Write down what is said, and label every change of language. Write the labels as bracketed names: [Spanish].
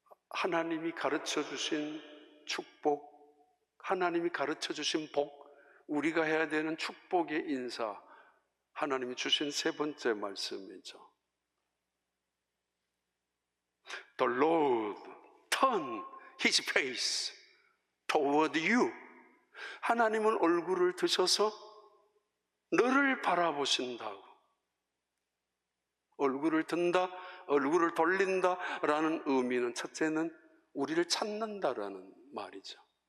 [Korean] 하나님이 가르쳐 주신 축복, 하나님이 가르쳐 주신 복, 우리가 해야 되는 축복의 인사, 하나님이 주신 세 번째 말씀이죠. [English] The Lord turn His face toward you. [Korean] 하나님은 얼굴을 드셔서 너를 바라보신다고. 얼굴을 든다, 얼굴을 돌린다라는 의미는 첫째는 우리를 찾는다라는 말이죠.